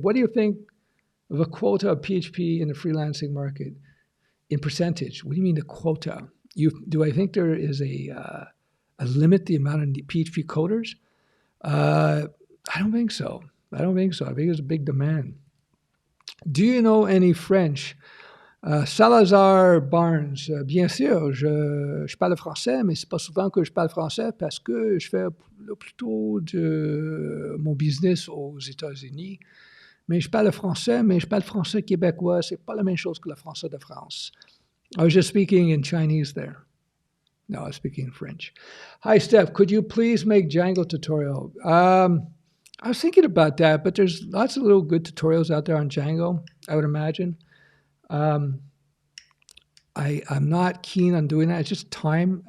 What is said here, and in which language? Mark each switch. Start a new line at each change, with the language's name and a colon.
English: What do you think of a quota of PHP in the freelancing market in percentage? What do you mean the quota? Do I think there is a limit the amount of PHP coders? I don't think so. I think there's a big demand. Do you know any French?
French: Salazar Barnes, bien sûr, je parle français, mais c'est pas souvent que je parle français parce que je fais plutôt de mon business aux États-Unis. Mais je parle français québécois. C'est pas la même chose que le français de France.
English: I was just speaking in Chinese there. No, I was speaking in French. Hi, Stef. Could you please make Django tutorial? I was thinking about that, but there's lots of little good tutorials out there on Django, I would imagine. I'm not keen on doing that. It's just time.